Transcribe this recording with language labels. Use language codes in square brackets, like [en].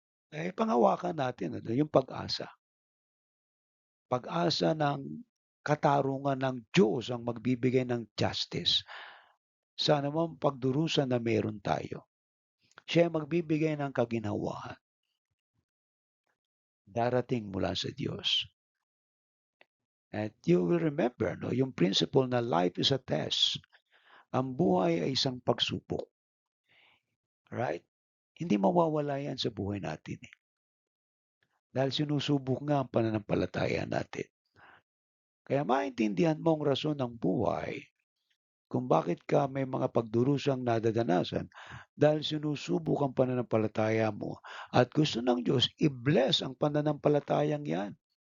[tl] Panghawakan natin yung pag-asa. Pag-asa ng katarungan ng Diyos ang magbibigay ng justice sa anumang pagdurusa na meron tayo. Siya ang magbibigay ng kaginhawaan, darating mula sa Diyos. [en] At you will remember yung principle na life is a test. [tl] Ang buhay ay isang pagsubok, [en] right? [tl] Hindi mawawala yan sa buhay natin, dahil sinusubok nga ang pananampalataya natin. Kaya maintindihan mo ang rason ng buhay kung bakit ka may mga pagdurusang nadadanasan dahil sinusubok ang pananampalataya mo at gusto ng Diyos i-bless ang pananampalatayang yan.